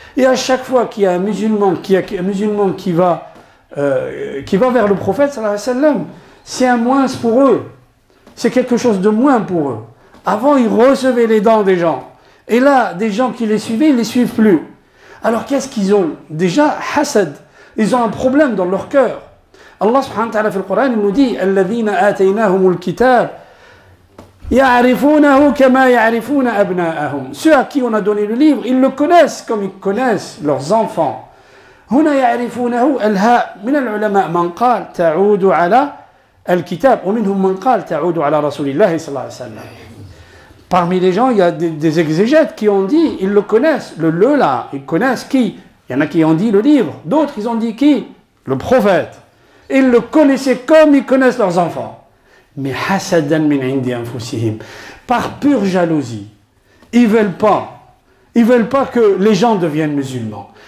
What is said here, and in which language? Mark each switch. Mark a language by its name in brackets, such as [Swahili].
[French] Et à chaque fois qu'il y a un musulman qui va vers le prophète sallallahu alayhi wa sallam, c'est un moins pour eux. C'est quelque chose de moins pour eux. Avant, ils recevaient les dents des gens. Et là, des gens qui les suivaient, ils ne les suivent plus. Alors qu'est-ce qu'ils ont? Déjà, hasad. Ils ont un problème dans leur cœur. [Arabic] Allah subhanahu wa ta'ala في القرآن [French] il nous dit [Arabic] الذين آتيناهم الكتاب يعرفونه كما يعرفون أبناءهم. [French] Ceux à qui on a donné le livre, ils le connaissent comme ils connaissent leurs enfants. [Arabic] هنا يعرفونه الهاء من العلماء من قال تعود على الكتاب ومنهم من قال تعود على رسول الله صلى الله عليه وسلم. [French] Parmi les gens, il y a des exégètes qui ont dit, ils le connaissent, le là, ils connaissent qui? Il y en a qui ont dit le livre, d'autres ils ont dit qui? Le prophète. Ils le connaissaient comme ils connaissent leurs enfants. Mais [Arabic] hasadan min indi anfusihim, [French] par pure jalousie, ils veulent pas que les gens deviennent musulmans.